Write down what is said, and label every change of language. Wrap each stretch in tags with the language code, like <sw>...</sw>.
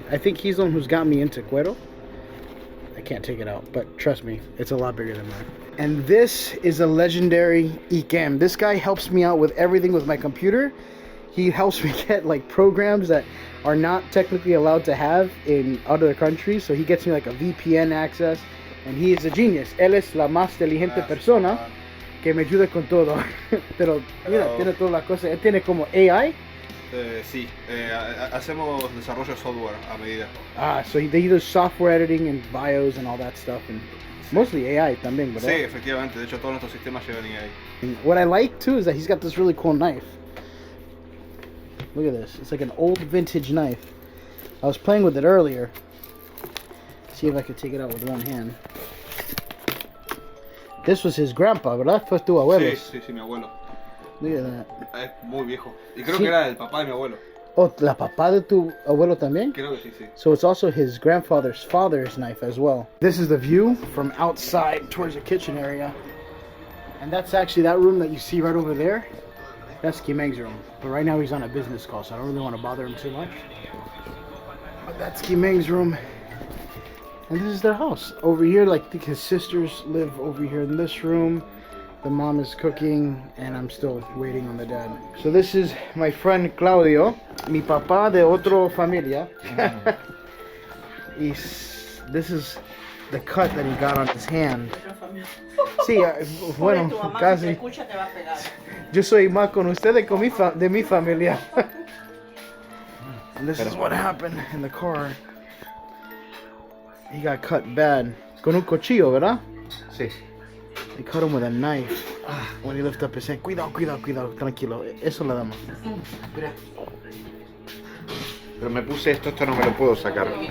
<en>I think he's the one who's got me into cuero. I can't take it out, but trust me, it's a lot bigger than mine. And this is a legendary Ikem. This guy helps me out with everything with my computer. He helps me get like programs that are not technically allowed to have in other countries. So he gets me like a VPN access, and he is a genius.</en> <es>Él es la más inteligente persona que me ayuda con todo. Pero mira, tiene todas las cosas. Él tiene como AI. Sí, hacemos desarrollo de software a medida.</es> <en>So they do software editing and bios and all that stuff, and mostly AI</en> <es>también, ¿verdad? Sí, efectivamente. De hecho, todos nuestros sistemas llevan AI.</es> <en>And what I like too is that he's got this really cool knife. Look at this. It's like an old vintage knife. I was playing with it earlier. See if I could take it out with one hand. This was his grandpa,</en> <es>¿verdad? Fue tu abuelo. Sí, mi abuelo.</es> <en>Look at that.</en> <es>Es muy viejo. Y creo Sí. que era el papá de mi abuelo. Oh, la papá de tu abuelo también? Creo que sí, sí.</es> <en>So it's also his grandfather's father's knife as well. This is the view from outside towards the kitchen area. And that's actually that room that you see right over there. That's Kimeng's room. But right now he's on a business call, so I don't really want to bother him too much. But that's Kimeng's room. And this is their house. Over here, like I think his sisters live over here in this room. The mom is cooking, and I'm still waiting on the dad. So this is my friend Claudio,</en> <es>mi papá de otra familia.</es> <en>This is the cut that he got on his hand.</en> <es>Sí, bueno, casi. Yo soy más con ustedes de mi familia.</es> <en>And this is what happened in the car. he got cut bad.</en> <es>Con un cuchillo, ¿verdad? Sí.</es> <en>They cut him with a knife. When he lifted up his hand.</en> <es>Cuidado, cuidado, cuidado. Tranquilo. Eso le damos. Pero me puse esto no me lo puedo sacar.</es>